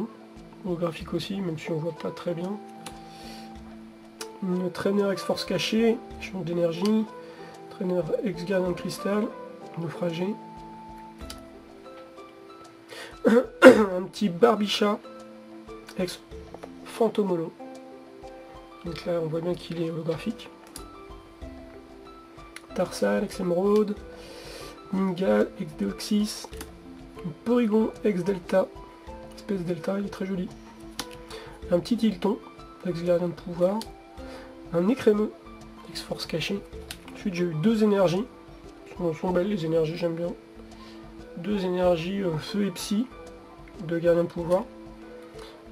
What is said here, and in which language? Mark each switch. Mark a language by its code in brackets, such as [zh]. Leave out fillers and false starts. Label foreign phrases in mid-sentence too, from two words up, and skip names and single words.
[fr] Holographique aussi, même si on voit pas très bien. Une traîneur Ex Force cachée, champ d'énergie. Traîneur Ex Gardien de Cristal. Naufragé. Un petit Barbicha Ex Fantomolo. Donc là on voit bien qu'il est holographique. Tarsal, Ex Emeraude, Ningal, Ex Deoxys, Porygon, Ex Delta, espèce Delta, il est très joli. Un petit Hilton, Ex Gardien de pouvoir, un Écrémeux, Ex Force cachée. Ensuite j'ai eu deux énergies, sont belles les énergies, j'aime bien. Deux énergies feu et psy, de Gardien de pouvoir.